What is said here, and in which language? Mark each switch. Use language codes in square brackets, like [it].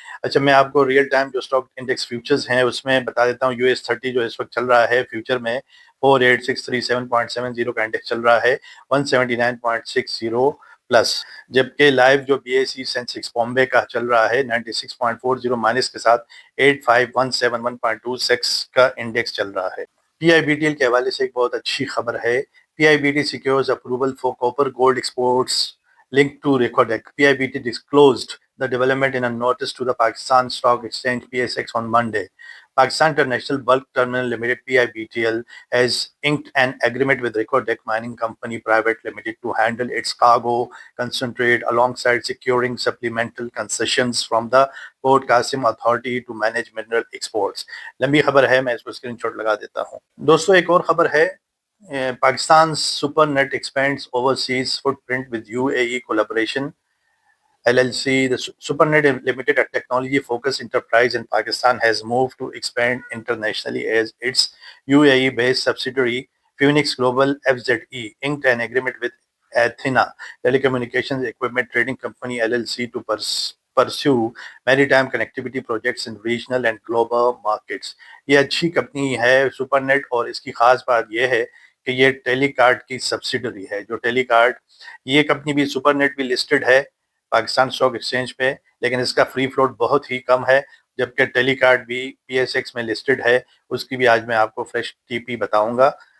[ur] اچھا، میں آپ کو ریئل ٹائم جو اسٹاک انڈیکس فیوچرز ہیں اس میں بتا دیتا ہوں۔ US 30 جو اس وقت چل رہا ہے فیوچر میں 48637.70 کا انڈیکس چل رہا ہے، 179.60 پلس، جبکہ لائیو جو BSE سینسیکس بامبے کا چل رہا ہے 96.40 مائنس کے ساتھ 85171.26 کا انڈیکس چل رہا ہے۔ PIBTL کے حوالے سے ایک بہت اچھی خبر ہے۔ [en] PIBT secures approval for copper gold exports linked to Recordec. PIBT disclosed the development in a notice to the Pakistan Stock Exchange PSX on Monday. Pakistan International Bulk Terminal Limited PIBTL has inked an agreement with Recordec Mining Company Private Limited to handle its cargo concentrate alongside securing supplemental concessions from the Port Qasim Authority to manage mineral exports. [ur] لمبی خبر ہے، میں اس کو screen shot لگا دیتا ہوں۔ دوستو ایک اور خبر ہے، [en] Pakistan SuperNet expands overseas footprint with UAE collaboration LLC. The SuperNet Limited, a technology-focused enterprise in Pakistan, has moved to expand internationally as its UAE-based subsidiary, Phoenix Global FZE, inked an agreement with Athena Telecommunications Equipment Trading Company LLC to pursue maritime connectivity projects in regional and global markets. [ur] یہ اچھی company ہے super net, اور اس کی خاص بات یہ ہے کہ یہ ٹیلی کارڈ کی سبسیڈری ہے۔ جو ٹیلی کارڈ، یہ کمپنی بھی سپر نیٹ بھی لسٹڈ ہے پاکستان اسٹاک ایکسچینج پہ، لیکن اس کا فری فلوٹ بہت ہی کم ہے، جبکہ ٹیلی کارڈ بھی PSX میں لسٹڈ ہے۔ اس کی بھی آج میں آپ کو فریش TP بتاؤں گا۔